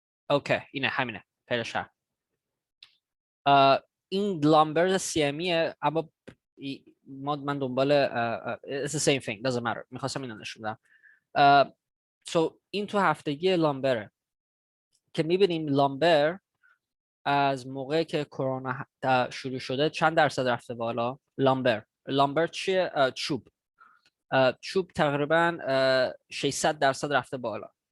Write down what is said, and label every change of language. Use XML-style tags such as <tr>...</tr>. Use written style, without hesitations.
<fa>اوکی اینه همینه پیداش هست. این لامبر CME اما من دنبال</fa> <en>it's the same thing doesn't matter.</en> <fa>میخواستم اینو نشون بدم. so این تو هفتگی لامبره که میبینیم لامبر از موقعی که کرونا شروع شده چند درصد رفته بالا. لامبر چیه؟ چوب تقریبا 600% رفته بالا.</fa>